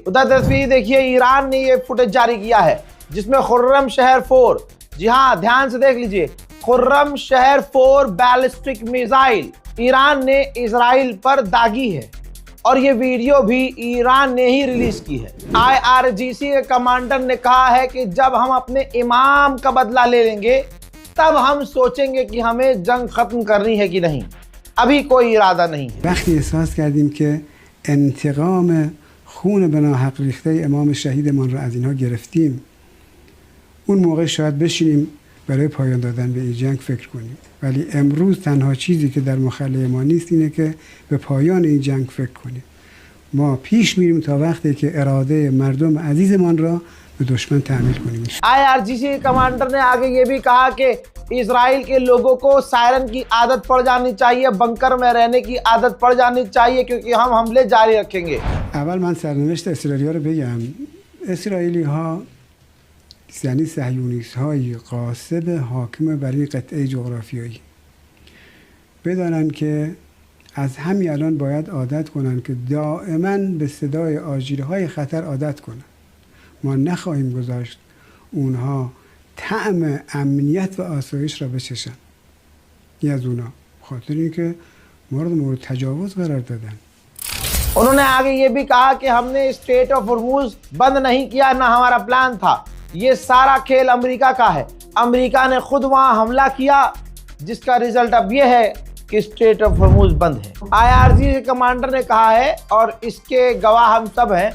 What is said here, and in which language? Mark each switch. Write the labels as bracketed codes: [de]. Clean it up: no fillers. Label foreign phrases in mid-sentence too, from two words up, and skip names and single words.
[hi] उधर तस्वीर देखिए, ईरान ने ये फुटेज जारी किया है जिसमें खुर्रम शहर 4, जी हाँ ध्यान से देख लीजिए, खुर्रम शहर 4 बैलिस्टिक मिसाइल ईरान ने इजराइल पर दागी है और ये वीडियो भी ईरान ने ही रिलीज की है। IRGC के कमांडर ने कहा है कि जब हम अपने इमाम का बदला ले लेंगे तब हम सोचेंगे कि हमें जंग खत्म करनी है कि नहीं, अभी कोई इरादा नहीं है। [fa] वقتی احساس کردیم که انتقام خون به ناحق ریخته امام شهیدمان را از اینها گرفتیم، اون موقع شاید بشینیم برای پایان دادن به این جنگ فکر کنیم. ولی امروز تنها چیزی که در مخلأ ما نیست اینه که به پایان این جنگ فکر کنیم. ما پیش میریم تا وقتی که اراده مردم عزیزمان را به دشمن تحمیل کنیم. [hi] IRGC कमांडर ने आगे ये भी कहा कि इजराइल के लोगों को सायरन की आदत पड़ जानी चाहिए, बंकर में रहने की आदत पड़ जानी चाहिए, क्योंकि हम हमले जारी रखेंगे। [fa] اول من سرنوشت اسرائیلی‌ها رو بگم. اسرائیلی‌ها یعنی صهیونیست‌های غاصب حاکم بر این قطعه جغرافیایی بدانند که از همین الان باید عادت کنند که دائما به صدای آژیرهای خطر عادت کنند. ما نخواهیم گذاشت اونها طعم امنیت و آسایش را بچشن. این از اونا خاطر اینکه ما رو مورد تجاوز قرار دادن. [hi] उन्होंने आगे ये भी कहा कि हमने स्ट्रेट ऑफ हॉर्मूज बंद नहीं किया, ना हमारा प्लान था। ये सारा खेल अमेरिका का है। अमेरिका ने खुद वहां हमला किया, जिसका रिजल्ट अब ये है कि स्ट्रेट ऑफ हॉर्मूज बंद है। आईआरजी के कमांडर ने कहा है और इसके गवाह हम सब हैं।